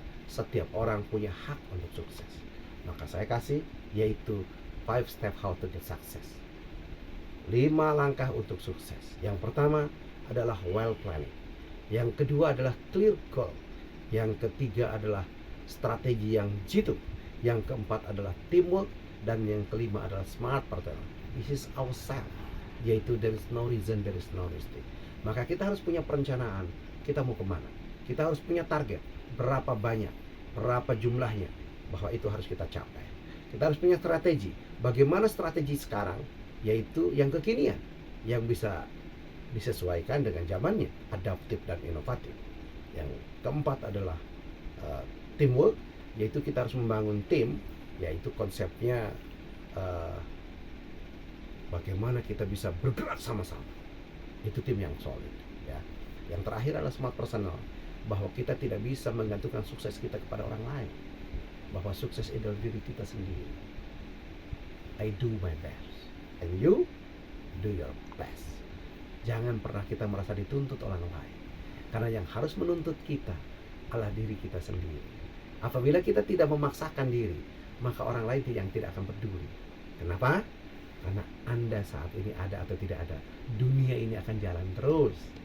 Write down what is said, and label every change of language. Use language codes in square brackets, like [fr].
[id] Setiap orang punya hak untuk sukses. Maka saya kasih, yaitu 5 step [en] how to get success. [id] 5 langkah untuk sukses. Yang pertama adalah well planning. Yang kedua adalah clear goal. Yang ketiga adalah strategi yang jitu. Yang keempat adalah teamwork. Dan yang kelima adalah smart partner. [en] This is ourselves, yaitu there is no reason, there is no mistake. [id] Maka kita harus punya perencanaan, kita mau kemana. Kita harus punya target, berapa banyak, berapa jumlahnya, bahwa itu harus kita capai. Kita harus punya strategi. Bagaimana strategi sekarang, yaitu yang kekinian, yang bisa disesuaikan dengan zamannya, adaptif dan inovatif. Yang keempat adalah teamwork, yaitu kita harus membangun tim, yaitu konsepnya bagaimana kita bisa bergerak sama-sama. Itu tim yang solid ya. Yang terakhir adalah smart personal, bahwa kita tidak bisa menggantungkan sukses kita kepada orang lain, bahwa sukses adalah diri kita sendiri. [en] I do my best and you do your best. [id] Jangan pernah kita merasa dituntut oleh orang lain, karena yang harus menuntut kita adalah diri kita sendiri. Apabila kita tidak memaksakan diri, maka orang lain yang tidak akan peduli. Kenapa? Karena Anda saat ini ada atau tidak ada, dunia ini akan jalan terus.